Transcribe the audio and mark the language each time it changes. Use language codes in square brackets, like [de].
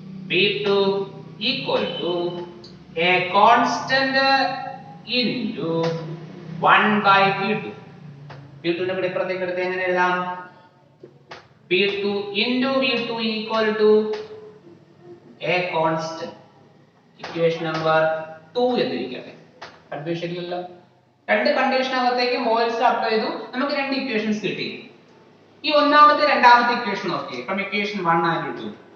[en] V2 equal to a constant into 1 by P2. [ml] P2 നെ കൂടി ഇപ്പുറത്തേക്ക് എടുത്ത് എങ്ങനെ എഴുതാം? [en] P2 into V2 equal to a constant. [ml] Equation number 2 എന്നിരിക്കട്ടെ. കൺഫ്യൂഷൻ ഇല്ലല്ലോ. രണ്ട് കണ്ടീഷനകത്തേക്ക് ബോയിൽസ് ലോ അപ്ലൈ ചെയ്തു. നമുക്ക് രണ്ട് ഇക്വേഷൻസ് കിട്ടി. ഈ ഒന്നാമത്തെ രണ്ടാമത്തെ ഇക്വേഷൻ നോക്കിയേ. [en] From equation 1 and 2.